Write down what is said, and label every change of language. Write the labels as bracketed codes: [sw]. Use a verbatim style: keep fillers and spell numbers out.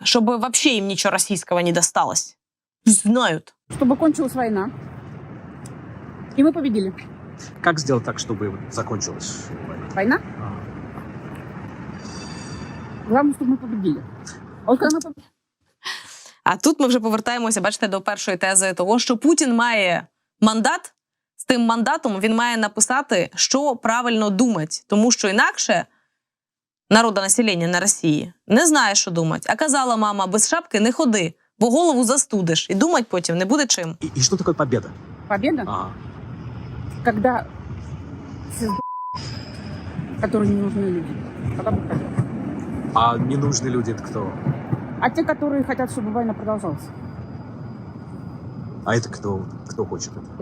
[ru] Чтобы вообще им ничего российского не досталось. Знают. Чтобы кончилась война. И мы победили. Как сделать так, чтобы закончилась война? Война? Ага. Главное, чтобы мы победили. [uk] А от коли ми [ru] победили. [uk] А тут ми вже повертаємося, бачите, до першої тези того, що Путін має мандат. З тим мандатом він має написати, що правильно думати. Тому що інакше народонаселення на Росії не знає, що думати. А казала мама, без шапки не ходи, бо голову застудиш. І думати потім не буде чим. І, і що таке победа? [ru] Победа? Ага. Когда все которые не нужны люди. А ненужные люди это кто? А те, которые хотят, чтобы война продолжалась. А это кто? Кто хочет это?